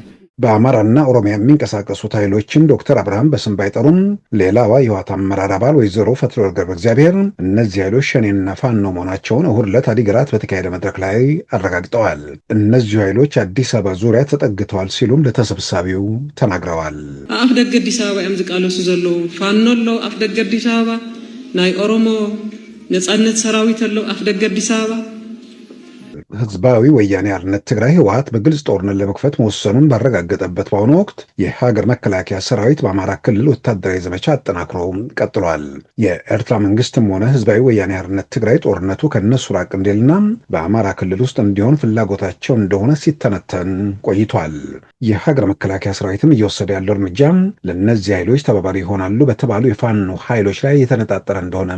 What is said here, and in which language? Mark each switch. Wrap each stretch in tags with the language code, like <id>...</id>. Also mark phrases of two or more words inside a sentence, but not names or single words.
<am>በአማራና ኦሮሚያ የሚንቀሳቀሱት ኃይሎችን ዶክተር አብርሃም በስም ባይጠሩም ሌላዋ የህወሓት አመራር አባል ወይዘሮ ፈትለወርቅ ገብረ እግዚአብሔር እነዚህ ኃይሎች ሸኔና ፋኖ መሆናቸውን እሁድ ዕለት አዲግራት በተካሄደ መድረክ ላይ አረጋግጠዋል። እነዚሁ ኃይሎች አዲስ አበባ ዙሪያ ተጠግተዋል ሲሉም ለተሰብሳቢው ተናግረዋል።</am> <ti>አፍ ደገ አዲስ አበባ እዮም ዝቃለሱ ዘለው ፋኖ አለው አፍ ደገ አዲስ አበባ ናይ ኦሮሞ ነጻነት ሰራዊት አለው አፍ ደገ አዲስ አበባ።</ti> <am>ህዝባዊ ወያኔ ሓርነት ትግራይ ህወሓት በግልጽ ጦርነት ለመክፈት መወሰኑን ባረጋገጠበት በአሁኑ ወቅት የሀገር መከላከያ ሰራዊት በአማራ ክልል ወታደራዊ ዘመቻ አጠናክሮ ቀጥሏል። የኤርትራ መንግስትም ሆነ ህዝባዊ ወያኔ ሓርነት ትግራይ ጦርነቱ ከነሱ ራቅ እንዲልና በአማራ ክልል ውስጥ እንዲሆን ፍላጎታቸው እንደሆነ ሲተነተን ቆይቷል። የሀገር መከላከያ ሰራዊትም እየወሰደ ያለው እርምጃ ለእነዚህ ኃይሎች ተባባሪ ይሆናሉ በተባሉ የፋኖ ኃይሎች ላይ የተነጣጠረ እንደሆነም</am>